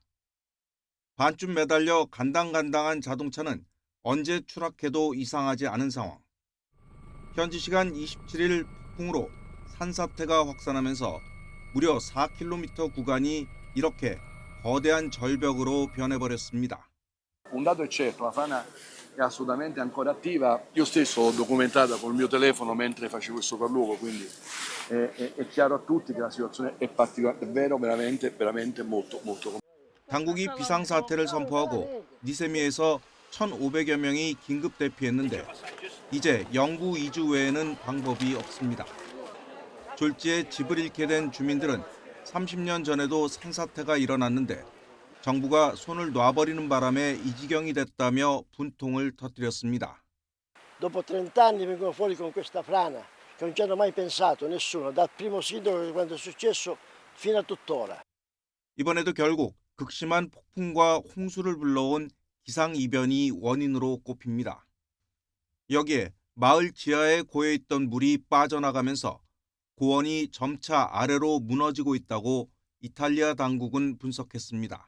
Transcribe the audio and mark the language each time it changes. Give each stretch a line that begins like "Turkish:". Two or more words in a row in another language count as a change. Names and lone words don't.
Korean: 반쯤 매달려 간당간당한 자동차는 언제 추락해도 이상하지 않은 상황. 현지 시간 27일 폭풍으로 산사태가 확산하면서 무려 4km 구간이 이렇게 거대한 절벽으로 변해버렸습니다.
Italian: Un dato è certo, la frana è assolutamente ancora attiva. Io stesso l'ho documentata col mio telefono mentre facevo il sopralluogo, quindi è chiaro a tutti che la situazione è particolare, davvero veramente molto.
Korean: 당국이 비상사태를 선포하고 니세미에서 1,500여 명이 긴급 대피했는데 이제 영구 이주 외에는 방법이 없습니다. 졸지에 집을 잃게 된 주민들은 30년 전에도 산사태가 일어났는데 정부가 손을 놔버리는 바람에 이 지경이 됐다며 분통을 터뜨렸습니다.
Italian: Dopo 30 anni vengono fuori con questa frana che non ci hanno mai pensato nessuno, dal primo sindaco quando è successo fino a tuttora.
Korean: 이번에도 결국 극심한 폭풍과 홍수를 불러온 기상이변이 원인으로 꼽힙니다. 여기에 마을 지하에 고여있던 물이 빠져나가면서 고원이 점차 아래로 무너지고 있다고 이탈리아 당국은 분석했습니다.